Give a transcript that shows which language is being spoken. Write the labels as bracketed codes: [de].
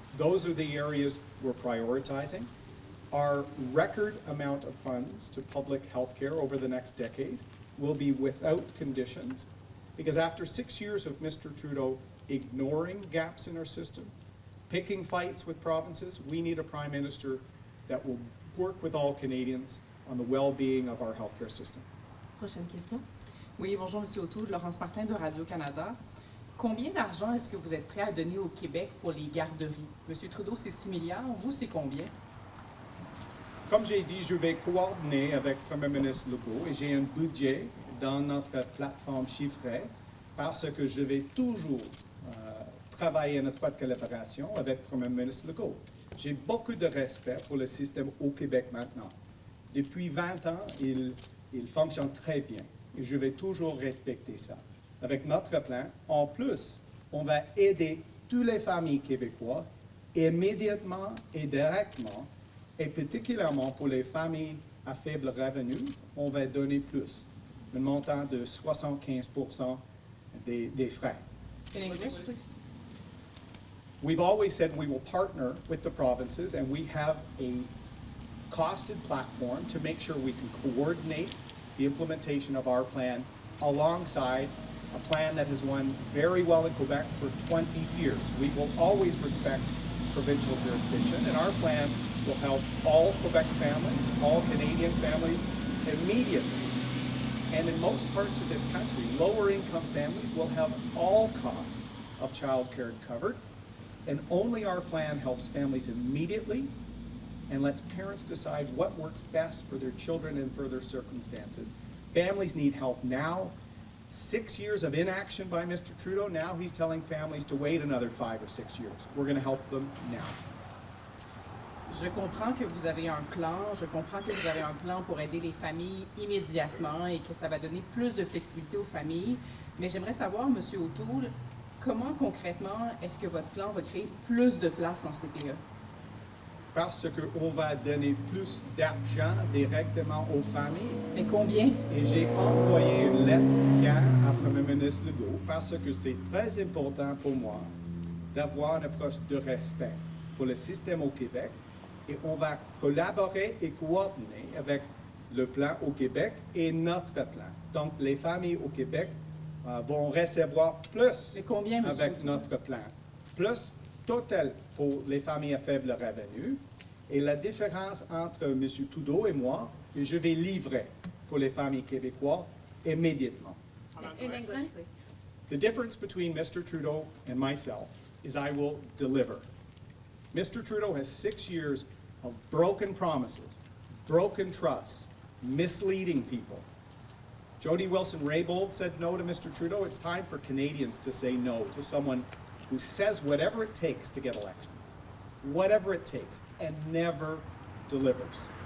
[en] Those are the areas we're prioritizing. Our record amount of funds to public health care over the next decade will be without conditions, because after 6 years of Mr. Trudeau ignoring gaps in our system, picking fights with provinces, we need a Prime Minister that will work with all Canadians on the well-being of our healthcare system. [fr] Prochaine question. Oui, bonjour, M. O'Toole, Laurence Martin de Radio-Canada. Combien d'argent est-ce que vous êtes prêt à donner au Québec pour les garderies? M. Trudeau, c'est 6 milliards. Vous, c'est combien? Comme j'ai dit, je vais coordonner avec le Premier ministre Legault et j'ai un budget dans notre plateforme chiffrée parce que je vais toujours travailler en étroite collaboration avec le Premier ministre Legault. J'ai beaucoup de respect pour le système au Québec maintenant. Depuis 20 ans, il fonctionne très bien et je vais toujours respecter ça. Avec notre plan, en plus, on va aider toutes les familles québécoises immédiatement et directement, et particulièrement pour les familles à faible revenu, on va donner plus, un montant de 75% des frais. [en] In English, please. We've always said we will partner with the provinces, and we have a costed platform to make sure we can coordinate the implementation of our plan alongside a plan that has won very well in Quebec for 20 years. We will always respect provincial jurisdiction, and our plan will help all Quebec families, all Canadian families immediately. And in most parts of this country, lower income families will have all costs of childcare covered, and only our plan helps families immediately and lets parents decide what works best for their children and for their circumstances. Families need help now. 6 years of inaction by Mr. Trudeau, now he's telling families to wait another 5 or 6 years. We're going to help them now. [fr] Je comprends que vous avez un plan. Je comprends que vous avez un plan pour aider les familles immédiatement et que ça va donner plus de flexibilité aux familles. Mais j'aimerais savoir, M. O'Toole, comment concrètement est-ce que votre plan va créer plus de places en CPE? Parce qu'on va donner plus d'argent directement aux familles. Et combien? Et j'ai envoyé une lettre hier à Premier ministre Legault parce que c'est très important pour moi d'avoir une approche de respect pour le système au Québec et on va collaborer et coordonner avec le plan au Québec et notre plan. Donc, les familles au Québec vont recevoir plus Mais combien, monsieur avec O'Toole? notre plan. Plus total pour les familles à faible revenu. Et la différence entre M. Trudeau et moi, et je vais livrer pour les familles québécoises immédiatement. [en] In English, please. The difference between Mr. Trudeau and myself is I will deliver. Mr. Trudeau has 6 years of broken promises, broken trust, misleading people. Jody Wilson-Raybould said no to Mr. Trudeau. It's time for Canadians to say no to someone who says whatever it takes to get elected, whatever it takes, and never delivers.